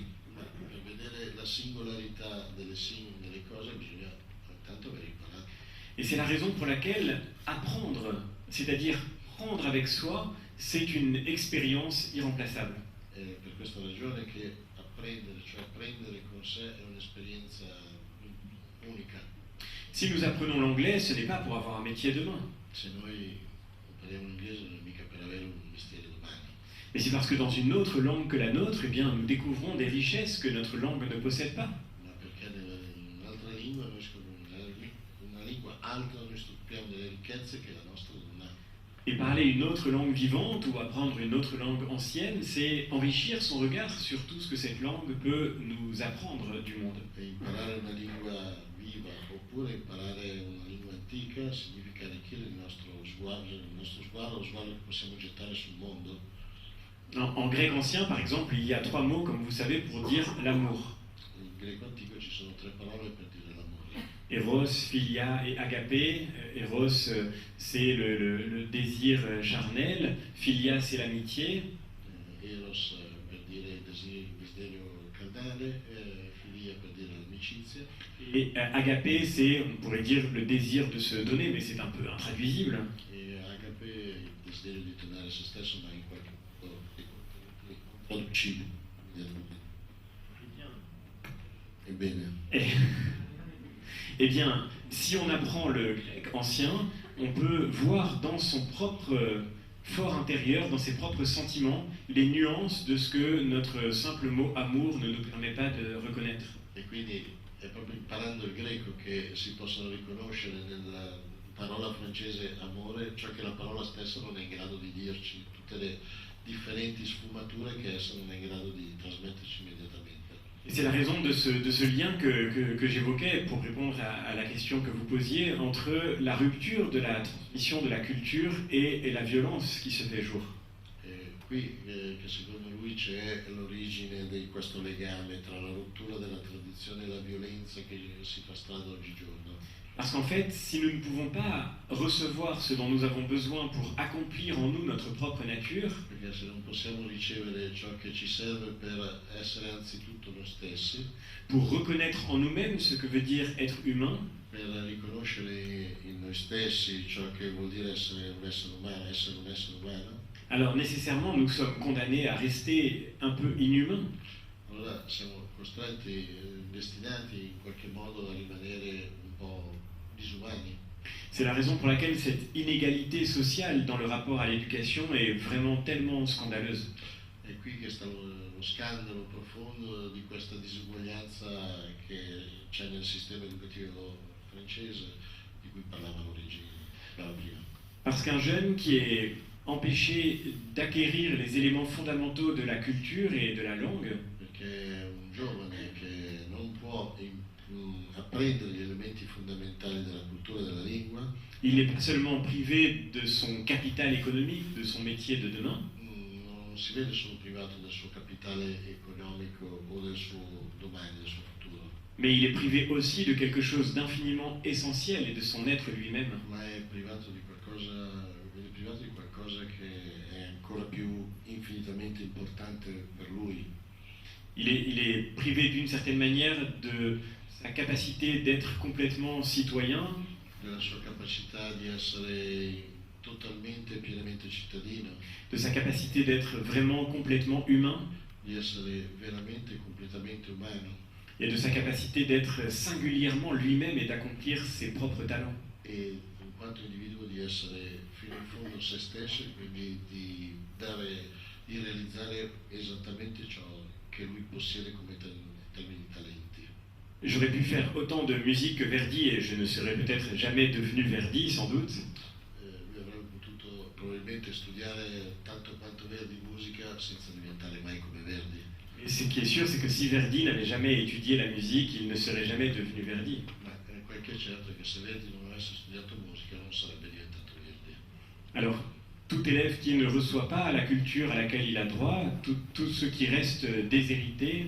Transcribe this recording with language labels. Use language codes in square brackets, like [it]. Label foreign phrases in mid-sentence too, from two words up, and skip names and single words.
[it] ma per vedere la singolarità delle cose bisogna tanto aver imparato. [fr] Et c'est la raison pour laquelle apprendre, c'est-à-dire prendre avec soi, c'est une expérience irremplaçable. [it] È per questa ragione che apprendere, cioè prendere con sé, è un'esperienza unica. [fr] Si nous apprenons l'anglais, ce n'est pas pour avoir un métier demain, [it] Se noi impariamo l'inglese non è mica per avere un mestiere domani, [fr] mais c'est parce que dans une autre langue que la nôtre, eh bien, nous découvrons des richesses que notre langue ne possède pas. [it] ma perché in un'altra lingua, una lingua altra, noi scopriamo delle ricchezze che la nostra non ha. [fr] Et parler une autre langue vivante ou apprendre une autre langue ancienne, c'est enrichir son regard sur tout ce que cette langue peut nous apprendre du monde. [it] E imparare una lingua viva oppure imparare una lingua antica significa arricchire il nostro sguardo, lo sguardo che possiamo gettare sul mondo. [fr] En grec ancien, par exemple, il y a 3 mots, comme vous savez, pour dire l'amour. [it] In greco antico ci sono 3 parole per dire l'amore. [fr] Eros, philia et agapé. Eros, c'est le désir charnel. Philia, c'est l'amitié. [it] Eros per dire il desiderio carnale, filia per dire l'amicizia. [fr] Et agapé, c'est, on pourrait dire, le désir de se donner, mais c'est un peu intraduisible. [it] E agape il desiderio di donare se stesso, ma in qualche modo traducibile. Ebbene, [fr] Eh bien, si on apprend le grec ancien, on peut voir dans son propre fort intérieur, dans ses propres sentiments, les nuances de ce que notre simple mot amour ne nous permet pas de reconnaître. [it] e quindi è proprio imparando il greco che si possono riconoscere nella parola francese amore ciò che la parola stessa non è in grado di dirci, tutte le differenti sfumature che essa non è in grado di trasmetterci immediatamente. [fr] Et c'est la raison de ce lien que j'évoquais pour répondre à la question que vous posiez entre la rupture de la transmission de la culture et la violence qui se fait jour. [it] E qui che secondo lui c'è l'origine di questo legame tra la rottura della tradizione e la violenza che si fa strada oggigiorno. [fr] Parce qu'en fait, si nous ne pouvons pas recevoir ce dont nous avons besoin pour accomplir en nous notre propre nature, [it] Perché se non possiamo ricevere ciò che ci serve per essere anzitutto noi stessi, [fr] pour reconnaître en nous-mêmes ce que veut dire être humain, [it] per riconoscere in noi stessi ciò che vuol dire essere un essere umano, [fr] alors nécessairement nous sommes condamnés à rester un peu inhumains. [it] allora siamo costretti, destinati in qualche modo a rimanere un po' disumani. [fr] C'est la raison pour laquelle cette inégalité sociale dans le rapport à l'éducation est vraiment tellement scandaleuse. [it] È qui che sta lo scandalo profondo di questa disuguaglianza che c'è nel sistema educativo francese, di cui parlavano prima. [fr] Parce qu'un jeune qui est empêché d'acquérir les éléments fondamentaux de la culture et de la langue, [it] Perché un giovane che non può apprendere gli elementi fondamentali della cultura e della lingua, [fr] il n'est pas seulement privé de son capital économique, de son métier de demain, [it] non si vede solo privato del suo capitale economico o del suo domani, del suo futuro, [fr] mais il est privé aussi de quelque chose d'infiniment essentiel et de son être lui-même. [it] ma è privato di qualcosa che è ancora più infinitamente importante per lui. [fr] Il est privé d'une certaine manière de sa capacité d'être complètement citoyen, [it] Della sua capacità di essere totalmente e pienamente cittadino, [fr] de sa capacité d'être vraiment complètement humain, [it] di essere veramente e completamente umano [fr] et de sa capacité d'être singulièrement lui-même et d'accomplir ses propres talents. [it] e in quanto individuo di essere fino in fondo se stesso e quindi di realizzare esattamente ciò che lui possiede come termini di talenti. [fr] J'aurais pu faire autant de musique que Verdi et je ne serais peut-être jamais devenu Verdi, sans doute. [it] Lui avrebbe potuto probabilmente studiare tanto quanto Verdi musica senza diventare mai come Verdi. [fr] Et ce qui est sûr, c'est que si Verdi n'avait jamais étudié la musique, il ne serait jamais devenu Verdi. [it] Ma quel che è certo è che se Verdi non avesse studiato musica non sarebbe diventato Verdi. [fr] Alors, tout élève qui ne reçoit pas la culture à laquelle il a droit, tout ce qui reste déshérité,